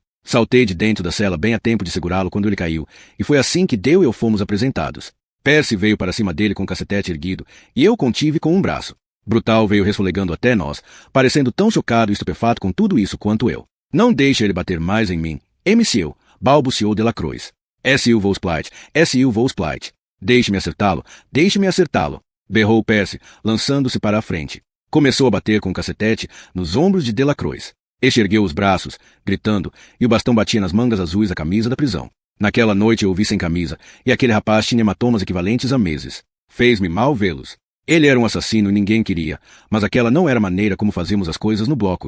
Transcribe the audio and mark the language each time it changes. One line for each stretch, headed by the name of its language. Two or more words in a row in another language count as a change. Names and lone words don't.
Portuguese: Saltei de dentro da cela bem a tempo de segurá-lo quando ele caiu, e foi assim que Dale e eu fomos apresentados. Percy veio para cima dele com o cacetete erguido, e eu contive com um braço. Brutal veio resfolegando até nós, parecendo tão chocado e estupefato com tudo isso quanto eu. Não deixe ele bater mais em mim, MCU, balbuciou Delacroix. S.U. Volsplight, S.U. Volsplight. Deixe-me acertá-lo, berrou Percy, lançando-se para a frente. Começou a bater com o cacetete nos ombros de Delacroix. Este ergueu os braços, gritando, e o bastão batia nas mangas azuis da camisa da prisão. Naquela noite eu o vi sem camisa, e aquele rapaz tinha hematomas equivalentes a meses. Fez-me mal vê-los. Ele era um assassino e ninguém queria, mas aquela não era a maneira como fazíamos as coisas no bloco.